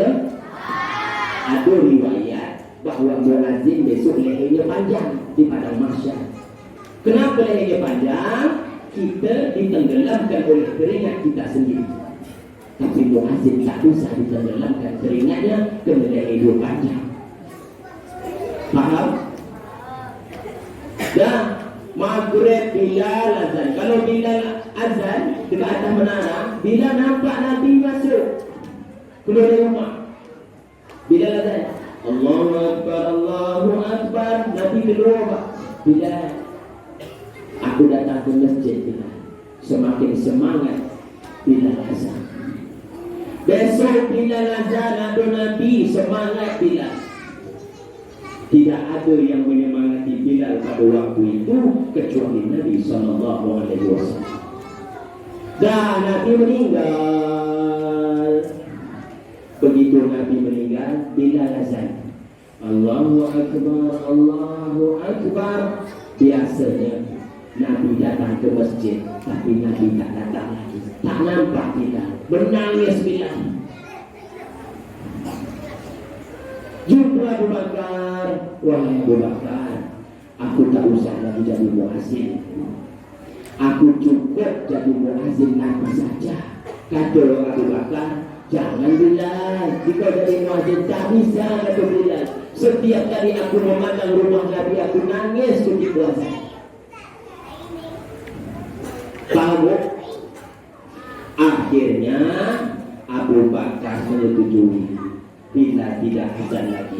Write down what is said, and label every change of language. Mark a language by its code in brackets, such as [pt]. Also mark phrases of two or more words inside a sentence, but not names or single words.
[ms] Ada riwayat bahwa muazzin besok lehernya panjang di padang mahsyar. Kenapa lehernya panjang? Kita ditenggelamkan oleh keringat kita sendiri. Tapi muazzin tak bisa ditenggelamkan keringatnya kerana lehernya panjang. Faham? Dan maghrib Bilal azan. Kalau Bilal azan dekat atas menara, Bilal nampak Nabi masuk keluar dari rumah. Bilal azan, [ar] الله أكبر، الله أكبر. [ms] Nabi keluar. Bilal, aku datang ke masjid Bilal. Semakin semangat Bilal azan. Besok Bilal azan, ada Nabi semangat Bilal. Tidak ada yang menyemangati Bilal pada waktu itu kecuali Nabi SAW. Dan Nabi meninggal. Begitu Nabi meninggal, Bilal azan, [ar] الله أكبر، الله أكبر. [ms] Biasanya Nabi datang ke masjid, tapi Nabi tak datang lagi. Tak nampak Bilal. Menangis Bilal. Jumpa Abu Bakar, wahai Abu Bakar, aku tak usah lagi jadi muazzin. Aku cukup jadi muazzin Nabi saja. Kata Abu Bakar, jangan Bilal, jika jadi muazzin tak bisa, kata Bilal. Setiap kali aku memandang rumah Nabi, aku nangis ketika azan. Tahu? Akhirnya Abu Bakar menyetujui Bilal tidak azan lagi.